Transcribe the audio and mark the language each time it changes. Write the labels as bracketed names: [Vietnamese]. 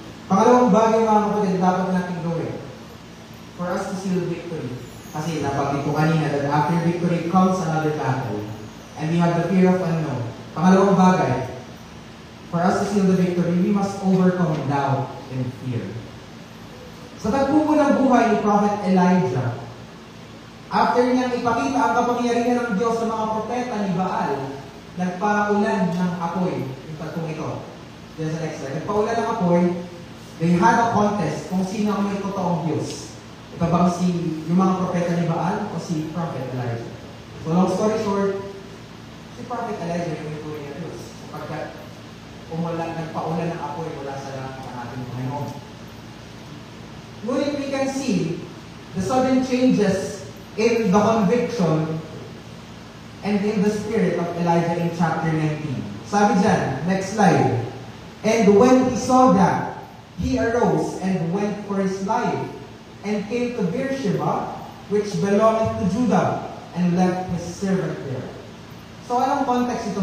[Filipino] Pangalawang bagay mga kapatid, dapat natin gawin [English] for us to seal victory. [Filipino] Kasi nabanggit ko kanina [English] that after victory comes another battle. And we have the fear of unknown. [Filipino] Pangalawang bagay, [English] for us to seal the victory, we must overcome doubt and fear. [Filipino] Sa tagpupo ng buhay ni Prophet Elijah, after niyang ipakita ang kapangyarihan ng Diyos sa mga propeta ni Baal, nagpaulan ng apoy. Yung tagpong ito. [English] There's the next slide. [Filipino] Nagpaulan ng apoy. [English] They had a contest [Filipino] kung sino ang may totoong Diyos. Ito bang yung mga propeta ni Baal o si Prophet Elijah? So long story short, si Prophet Elijah yung may tunay na Diyos. Sapagkat nagpaulan ng apoy mula sa langit ng ating Panginoon. [English] Ngunit we can see the sudden changes in the conviction and in the spirit of Elijah in chapter 19. [Filipino] Sabi dyan, [English] next slide. And when he saw that, he arose and went for his life, and came to Beersheba, which belongeth to Judah, and left his servant there. [Filipino] So anong context ito?